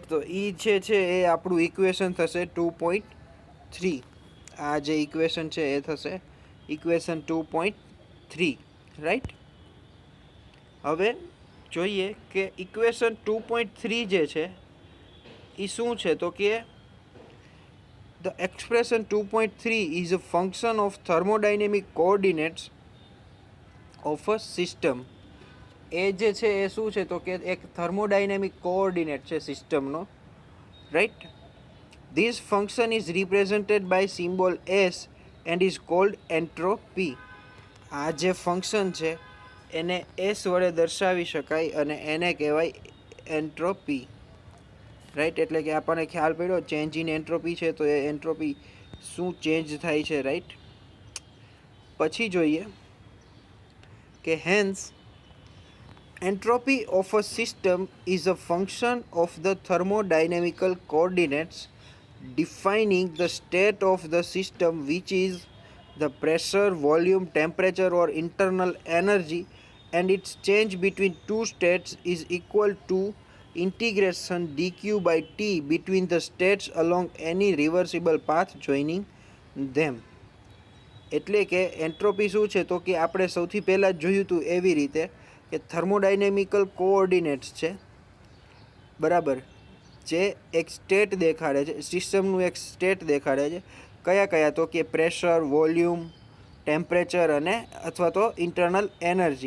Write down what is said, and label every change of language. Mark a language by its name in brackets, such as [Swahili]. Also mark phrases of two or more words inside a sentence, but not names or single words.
[Gujarati] તો એ જે છે એ આપણું ઇક્વેશન થશે 2.3. આ જે ઇક્વેશન છે એ થશે ઇક્વેશન 2.3, રાઈટ. હવે જોઈએ કે ઇક્વેશન 2.3 જે છે એ શું છે, તો કે [English] the expression 2.3 is a function of thermodynamic coordinates of a system. [Gujarati] એ જે છે એ શું છે, તો કે એક [English] thermodynamic coordinate [Gujarati] છે સિસ્ટમનો, રાઈટ. [English] This function is represented by symbol S and is called entropy. [Gujarati] આ જે ફંક્શન છે એને એસ વડે દર્શાવી શકાય અને એને કહેવાય એન્ટ્રોપી, રાઈટ. એટલે કે આપણને ખ્યાલ પડ્યો [English] change in entropy [Gujarati] છે તો એ એન્ટ્રોપી શું ચેન્જ થાય છે, રાઈટ. પછી જોઈએ કે [English] હેન્સ entropy of a system is a function of the thermodynamical coordinates defining the state of the system, which is the pressure, volume, temperature or internal energy, and its change between two states is equal to integration dq by t between the states along any reversible path joining them. [Gujarati] એટલે કે એન્ટ્રોપી શું છે, તો કે આપણે સૌથી પહેલાં જ જોયું હતું એવી રીતે કે [English] thermodynamical coordinates [Gujarati] છે, બરાબર, જે એક સ્ટેટ દેખાડે છે, સિસ્ટમનું એક સ્ટેટ દેખાડે છે. કયા કયા? તો કે [English] pressure, volume, temperature [Gujarati] અને અથવા તો [English] internal energy.